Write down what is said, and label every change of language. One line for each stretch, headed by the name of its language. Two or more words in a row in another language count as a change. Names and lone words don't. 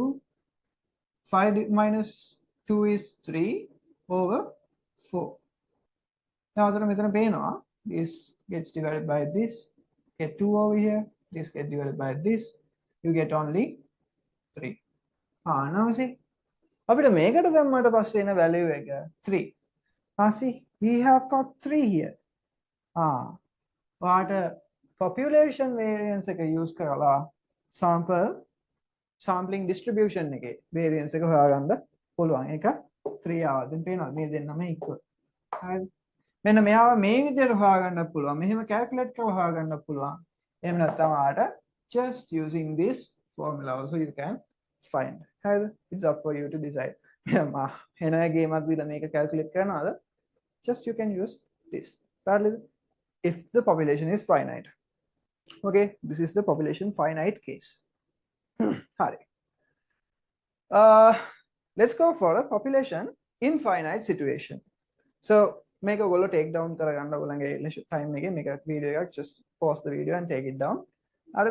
English: 5 minus 2 is 3 over 4. Now, this gets divided by this. Get 2 over here. This get divided by this. You get only 3. Now see.
Sinhala: අපිට මේකට දැම්මට පස්සේ එන value එක 3.
English: See, we have got 3 here.
Sinhala: ඔයාට
English: population variance
Sinhala: එක use කරලා
English: sampling distribution
Sinhala: එකේ variance එක හොයාගන්න පුළුවන්. ඒක 3 ආවා. දැන් පේනවද මේ දෙන්නම equal. හරිද? මෙන්න මෙයාව මේ විදිහට හොයාගන්න පුළුවන්. මෙහෙම calculate කරලා හොයාගන්න පුළුවන්. එහෙම නැත්නම් ආට
English: just using this formula also you can find.
Sinhala: හරිද?
English: It's up for you to decide.
Sinhala: එන ගේමක් දීලා මේක calculate කරනවාද?
English: Just you can use this. If the population is finite. Okay, this is the population finite case.
Sinhala: හරි.
English: Let's go for a population infinite situation. So make a go take down
Sinhala: කරගන්න ඔයගොල්ලන්ගේ
English: time
Sinhala: එකේ මේක
English: video එකක් just pause the video and take it down. හරිද?